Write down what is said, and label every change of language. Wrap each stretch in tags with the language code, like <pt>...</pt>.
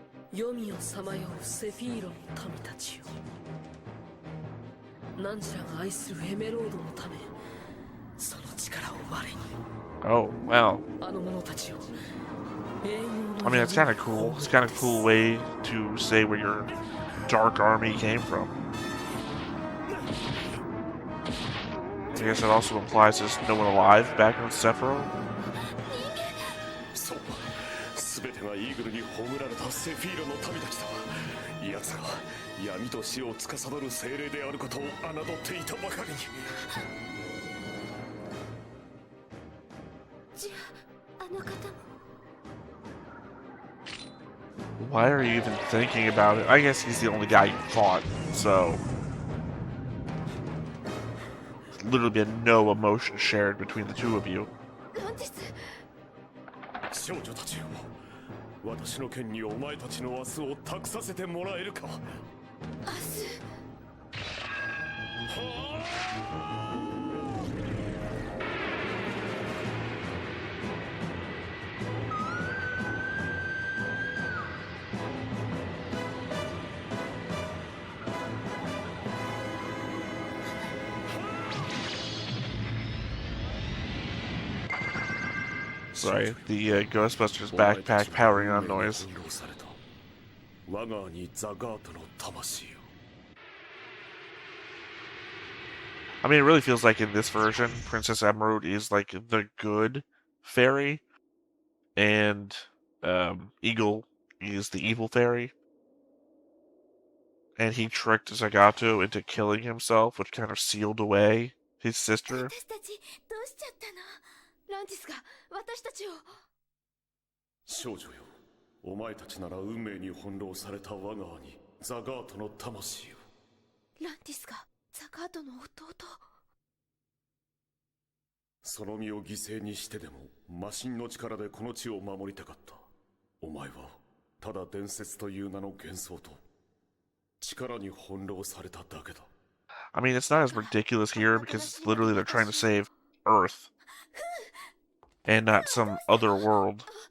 <ja>黄泉をさまようセフィーロの民たちよ。ナンジャが愛するエメロードのため、その力を我に。</ja> <en>Oh, wow.</en> <ja>あの者たちを。</ja> <en>I mean, it's kind of cool. It's kind of a cool way to say where your dark army came from. I guess it also implies there's no one alive back in SFR.</en> <ja>そう、すべてがイーグルに葬られたセフィーロの民たちだ。奴らは闇と死を司る精霊であることを侮っていたばかりに。じゃあ、あの方も。</ja> <en>Why are you even thinking about it? I guess he's the only guy you fought, so literally been no emotion shared between the two of you.</en> <ja>ランティス。少女たちよ、私の剣にお前たちの明日を託させてもらえるか。明日。</ja> <en>Sorry, the Ghostbusters backpack powering on noise.</en> <ja>我が兄ザガートの魂よ。</ja> <en>I mean, it really feels like in this version, Princess Emerald is like the good fairy, and Eagle is the evil fairy. And he tricked Zagato into killing himself, which kind of sealed away his sister.</en> <ja>私たちどうしちゃったの？ランティスが私たちを。少女よ、お前たちなら運命に翻弄された我が兄ザガートの魂を。ランティスがザガートの弟。その身を犠牲にしてでも魔神の力でこの地を守りたかった。お前はただ伝説という名の幻想と力に翻弄されただけだ。</ja> <en>I mean, it's not as ridiculous here because it's literally they're trying to save Earth and not some other world.</en>